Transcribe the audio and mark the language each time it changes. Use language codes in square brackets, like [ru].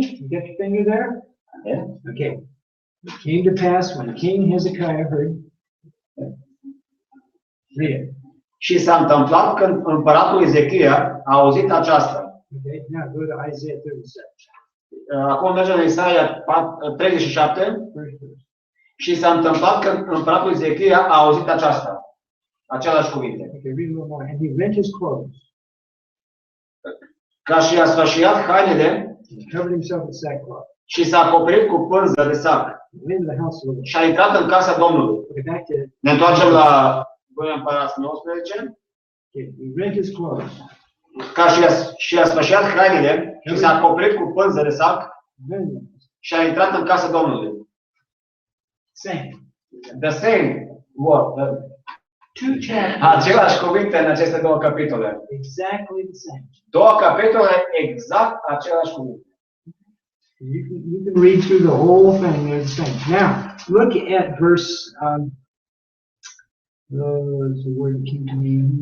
[en] You got your finger there? Yeah. Okay. It came to pass when King Hezekiah heard. Read it. [ro] Și s-a întâmplat când împăratul Ezechia a auzit aceasta. [en] Okay, now go to Isaiah 37. [ro] Acum mergem în Isaia 37. [en] First verse. [ro] Și s-a întâmplat când împăratul Ezechia a auzit aceasta. Același cuvinte. [en] Okay, read a little more. And he rent his clothes. [ro] Ca și a sfășiat hainele [en] And covered himself with sackcloth. [ro] și s-a acoperit cu pânză de sac. [en] And went into the house of the Lord. [ro] Și a intrat în casa Domnului. [en] Okay, back to. [ro] Ne întoarcem la 2 Împărați 19. [en] Okay, he rent his clothes. [ro] Ca și a sfășiat hainele și s-a acoperit cu pânză de sac și a intrat în casa Domnului. [en] Same. The same word. Two chapters. [ro] Același cuvinte în aceste două capitole. [en] Exactly the same. [ro] Două capitole exact același cuvinte. [en] You can read through the whole thing, they're the same. Now, look at verse, the word that came to me.